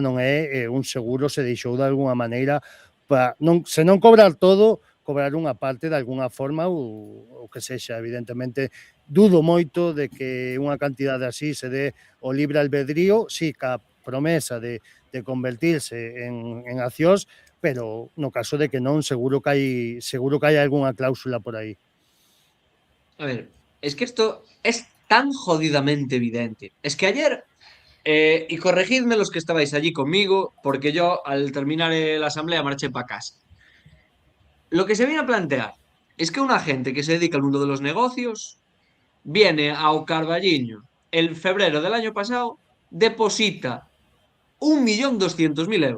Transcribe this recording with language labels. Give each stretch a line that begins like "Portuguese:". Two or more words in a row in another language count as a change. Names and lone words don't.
Galician: non é, un seguro se deixou de alguna maneira para non, se non cobrar todo, cobrar unha parte de alguna forma ou que sexa, evidentemente dudo moito de que unha cantidade así se dé o libre albedrío, sí, ca promesa de convertirse en accións, pero no caso de que non, seguro que hai algunha cláusula por aí.
Spanish: A ver, es que esto es tan jodidamente evidente. Es que ayer, y corregidme los que estabais allí conmigo, porque yo al terminar la asamblea marché para casa. Lo que se viene a plantear es que una gente que se dedica al mundo de los negocios viene a Carballiño el febrero del año pasado, deposita 1.200.000 euros.